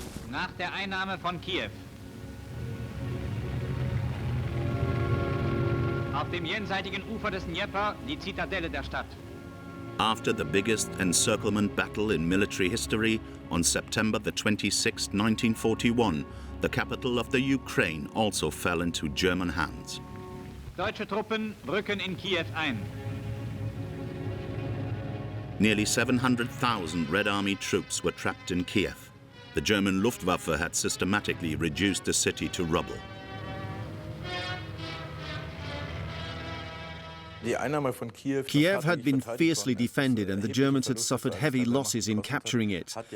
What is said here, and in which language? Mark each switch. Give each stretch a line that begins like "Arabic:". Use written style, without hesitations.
German: Nach der Einnahme von Kiew. Auf dem jenseitigen Ufer des Dnieper die Zitadelle der Stadt.
English: After the biggest encirclement battle in military history, on September the 26th, 1941, the capital of the Ukraine also fell into German hands.
German: Deutsche Truppen rücken in Kiew ein.
English: Nearly 700,000 Red Army troops were trapped in Kiev. The German Luftwaffe had systematically reduced the city to rubble. Kiev had been fiercely defended and the Germans had suffered heavy losses in capturing it.